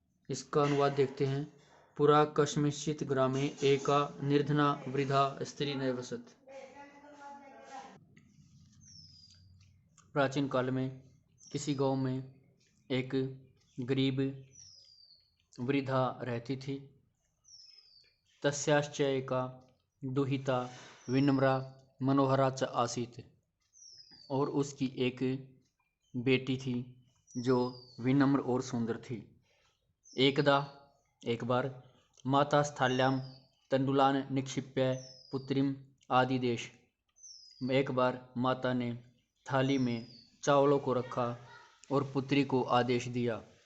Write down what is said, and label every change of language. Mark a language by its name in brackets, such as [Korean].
[Hindi] इसका अनुवाद देखते हैं। [Sanskrit] पुरा कस्मिंश्चित् ग्रामे एका निर्धना वृद्धा स्त्री निवसत्। [Hindi] प्राचीन काल में किसी गांव में एक गरीब वृद्धा रहती थी। [Sanskrit] तस्याश्च एका दुहिता विनम्रा मनोहरा च आसीत्। [Hindi] और उसकी एक बेटी थी जो विनम्र और सुंदर थी। [Sanskrit] एक बार माता स्थाल्यां तंडुलान निक्षिप्य पुत्रीम आदिदेश। [Hindi] एक बार माता ने थाली में चावलों को रखा और पुत्री को आदेश दिया।